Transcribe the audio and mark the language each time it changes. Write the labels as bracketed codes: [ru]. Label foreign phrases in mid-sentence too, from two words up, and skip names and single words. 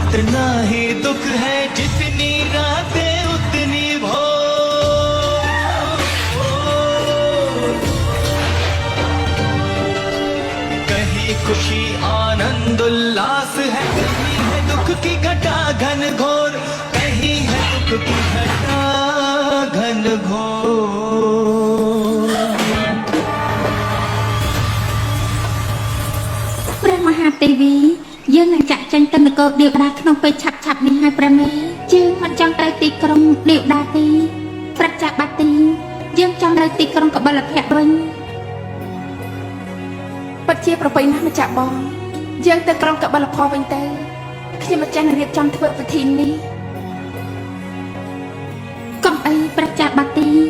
[hi] उतना ही दुख है जितनी रातें उतनी भोर कहीं खुशी आनंद उल्लास है कहीं है दुख की घटा घन घोर कहीं है दुख की घटा घन घोर [km] महादेवी យើងនឹងចាក់ចេញទៅនគរដៀវតាក្នុងពេលឆាប់ៗនេះហើយព្រះមេយើងមិនចង់ទៅទីក្រុងដៀវតាទេប្រជាបាទីយើងចង់ទៅទីក្រុងកបិលភៈវិញពិតជាប្រពៃណាស់ម្ចាស់បងយើងទៅក្រុងកបិលភៈវិញទៅខ្ញុំម្ចាស់នឹងរៀបចំធ្វើពិធីនេះកុំអីប្រជាបាទី